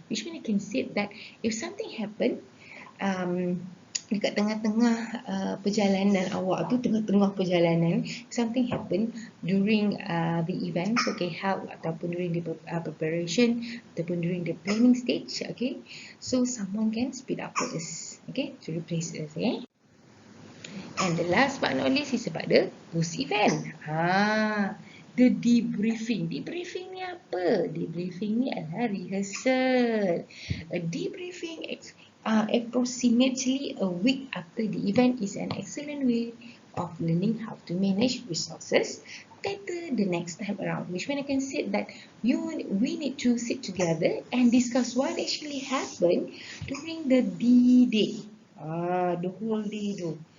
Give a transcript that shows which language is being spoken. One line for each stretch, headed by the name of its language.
English: Which means you can say that if something happen,
Malay: dekat tengah-tengah perjalanan awak tu, tengah-tengah perjalanan,
English: something happen during the event, okay, help ataupun during the preparation ataupun during the planning stage, okay, so someone can speed up for us, okay, to replace us, okay. And the last but not least is about the post event. The debriefing.
Malay: Debriefing ni apa? Debriefing ni adalah rehearsal.
English: A debriefing approximately a week after the event is an excellent way of learning how to manage resources better the next time around. Which means I can say that we need to sit together and discuss what actually happened during the D-Day. The whole day tu.